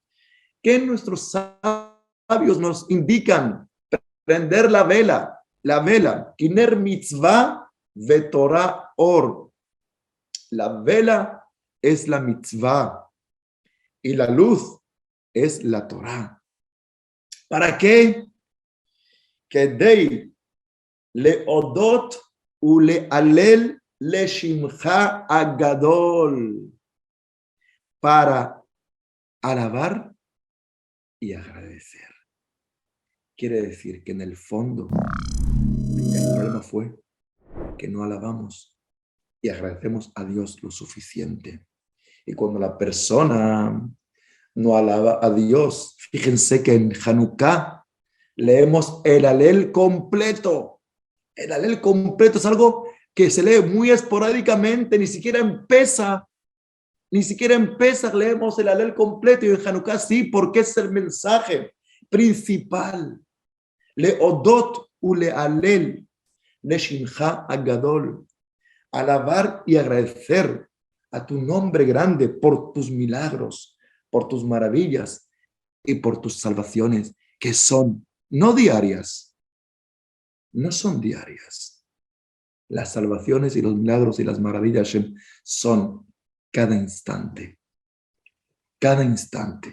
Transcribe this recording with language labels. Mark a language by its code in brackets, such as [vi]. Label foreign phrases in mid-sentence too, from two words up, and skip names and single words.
[es] ¿Qué nuestros sabios nos indican? Prender la vela, [he] כי נר מצוה ותורה אור. [es] La vela es la mitzvah y la luz es la Torah. ¿Para qué? [he] כדי להודות ולהלל לשמך הגדול. [es] Para alabar y agradecer. Quiere decir que en el fondo el problema fue que no alabamos y agradecemos a Dios lo suficiente. Y cuando la persona no alaba a Dios, fíjense que en Hanukkah leemos el alel completo. El alel completo es algo que se lee muy esporádicamente, ni siquiera empieza leemos el alel completo, y en Hanukkah sí, porque es el mensaje principal. [he] להודות ו להלל לשמך הגדול. [es] Alabar y agradecer a tu nombre grande por tus milagros, por tus maravillas y por tus salvaciones, que son no diarias, no son diarias. Las salvaciones y los milagros y las maravillas son cada instante, cada instante.